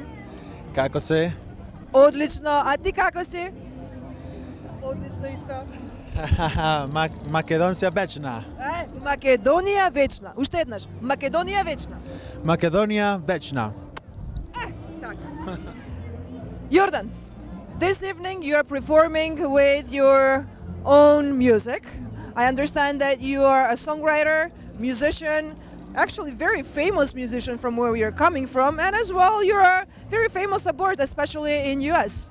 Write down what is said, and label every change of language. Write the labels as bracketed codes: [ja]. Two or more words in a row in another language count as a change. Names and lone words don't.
[mk] Како се? Одлично. А ти како си? Одлично исто. Македонија вечна. Македонија вечна. Уште еднаш. Македонија вечна. Македонија вечна. Така. [en] Jordan, this evening you are performing with your own music. I understand that you are a songwriter, musician, actually very famous musician from where you're coming from, and as well you're very famous abroad, especially in US.